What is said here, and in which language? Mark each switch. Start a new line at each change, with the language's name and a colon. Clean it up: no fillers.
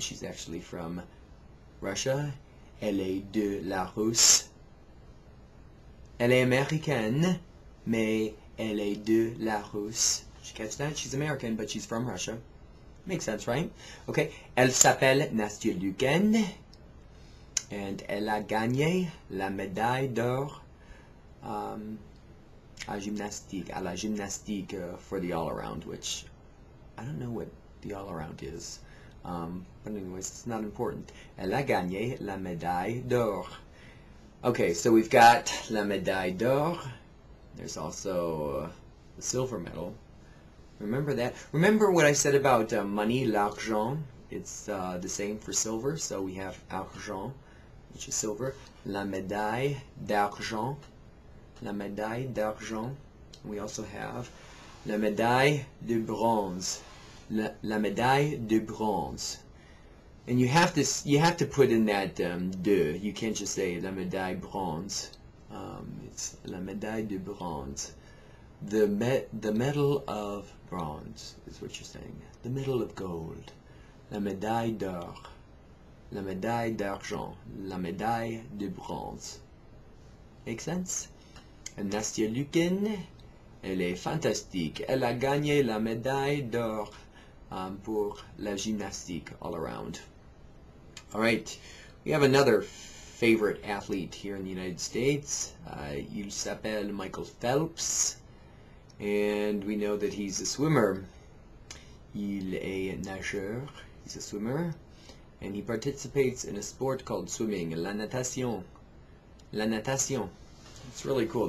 English: She's actually from Russia.
French: Elle est de la Russe. Elle est américaine, mais elle est de la Russe.
English: Did you catch that? She's American, but she's from Russia. Makes sense, right? Okay.
French: Elle s'appelle
English: Nastia Luken, and
French: elle a gagné la médaille d'or à la gymnastique
English: for the all-around, which I don't know what the all-around is. But anyways, it's not important.
French: Elle a gagné la médaille d'or.
English: Okay, so we've got
French: la médaille d'or.
English: There's also the silver medal. Remember that? Remember what I said about money, l'argent? It's the same for silver. So we have argent, which is silver.
French: La médaille d'argent. La médaille d'argent.
English: We also have
French: la médaille de bronze. La médaille de bronze.
English: And you have to put in that de. You can't just say
French: la médaille bronze. It's la médaille de bronze.
English: The medal of bronze is what you're saying. The medal of gold.
French: La médaille d'or. La médaille d'argent. La médaille de bronze.
English: Make sense? And
French: Nastia Lukin, Elle est fantastique. Elle a gagné la médaille d'or pour la gymnastique all around.
English: All right, we have another favorite athlete here in the United States.
French: Il s'appelle
English: Michael Phelps, and we know that he's a swimmer.
French: Il est nageur.
English: He's a swimmer, and he participates in a sport called swimming,
French: la natation. La natation.
English: It's really cool.